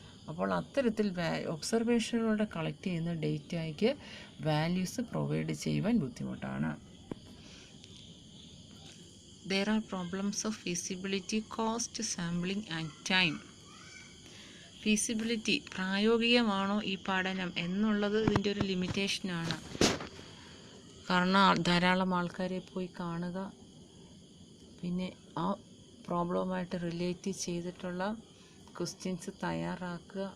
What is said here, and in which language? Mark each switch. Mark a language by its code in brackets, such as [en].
[ml] അപ്പോൾ അത്തരത്തിൽ ഒബ്സർവേഷനിലൂടെ കളക്ട് ചെയ്യുന്ന ഡേറ്റയ്ക്ക് വാല്യൂസ് പ്രൊവൈഡ് ചെയ്യുവാൻ ബുദ്ധിമുട്ടാണ്. [en] There are problems of feasibility, cost, sampling and time. [ml] Feasibility, പ്രായോഗികമാണോ ഈ പഠനം എന്നുള്ളത് ഇതിൻ്റെ ഒരു ലിമിറ്റേഷനാണ്. കാരണം ധാരാളം ആൾക്കാരെ പോയി കാണുക, പിന്നെ ആ പ്രോബ്ലവുമായിട്ട് റിലേറ്റ് ചെയ്തിട്ടുള്ള ക്വസ്റ്റ്യൻസ് തയ്യാറാക്കുക.